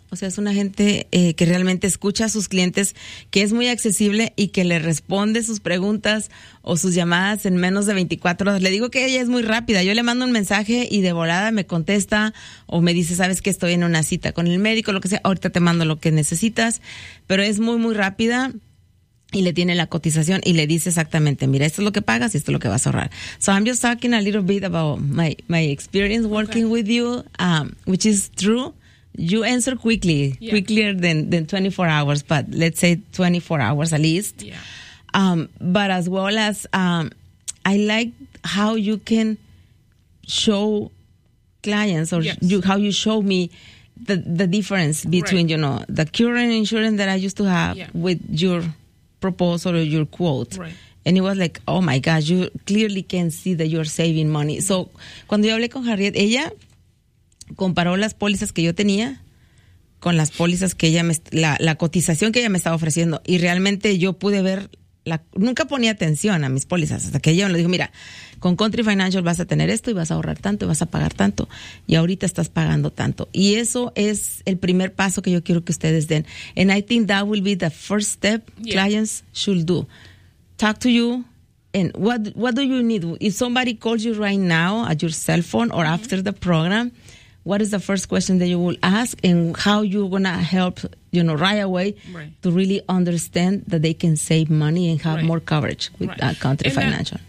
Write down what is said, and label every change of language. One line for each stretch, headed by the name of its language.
Spanish: O sea, es una gente que realmente escucha a sus clientes, que es muy accesible y que le responde sus preguntas o sus llamadas en menos de 24 horas. Le digo que ella es muy rápida. Yo le mando un mensaje y de volada me contesta o me dice, ¿sabes qué? Estoy en una cita con el médico, lo que sea. Ahorita te mando lo que necesitas. Pero es muy, muy rápida. Y le tiene la cotización y le dice exactamente, mira, esto es lo que pagas y esto es lo que vas a ahorrar.
English: So I'm just talking a little bit about my experience working with you, which is true. You answer quickly, quicker than 24 hours, but let's say 24 hours at least. Yeah. But as well as, I like how you can show clients or how you show me the difference between, you know, the current insurance that I used to have with your proposal or your quote. Right. And it was like, oh my gosh, you clearly can see that you're saving money.
Spanish: So cuando yo hablé con Harriet, ella comparó las pólizas que yo tenía con las pólizas que ella me, la cotización que ella me estaba ofreciendo. Y realmente yo pude ver, nunca ponía atención a mis pólizas hasta que ella me dijo, mira, con Country Financial vas a tener esto y vas a ahorrar tanto y vas a pagar tanto. Y ahorita estás pagando tanto. Y eso es el primer paso que yo quiero que ustedes den.
English: And I think that will be the first step clients should do. Talk to you. And what do you need? If somebody calls you right now at your cell phone or after the program, what is the first question that you will ask and how you're going to help, you know, right away to really understand that they can save money and have more coverage with Country Financial?